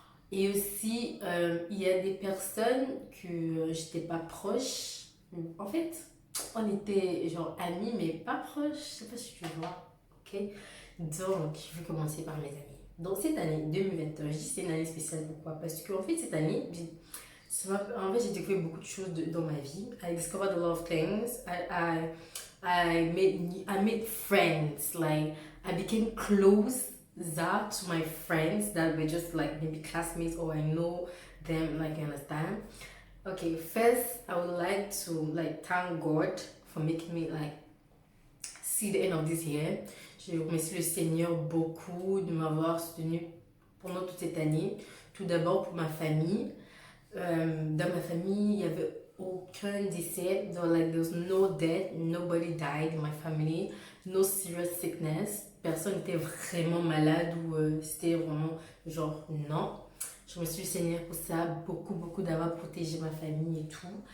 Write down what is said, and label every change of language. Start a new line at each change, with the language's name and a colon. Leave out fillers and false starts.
French: Et aussi, il y a des personnes que j'étais pas proche. En fait, on était genre amis, mais pas proches. Je sais pas si tu vois. Ok? Donc, je vais commencer par mes amis. Donc, cette année 2021, je dis c'est une année spéciale. Pourquoi? Parce que, en fait, cette année, en fait, j'ai découvert beaucoup de choses dans ma vie.
English: I discovered a lot of things. I made friends. Like, I became close that to my friends that were just like maybe classmates or I know them, like, you understand. Okay, first I would like to like thank God for making me like see the end of this year.
French: Je remercie le Seigneur beaucoup de m'avoir soutenu pendant toute cette année. Tout d'abord pour ma famille. Dans ma famille, il n'y avait aucun décès.
English: There was no death, nobody died in my family, no serious sickness.
French: Personne n'était vraiment malade ou c'était vraiment genre non. Je remercie le Seigneur pour ça, beaucoup d'avoir protégé ma famille et tout.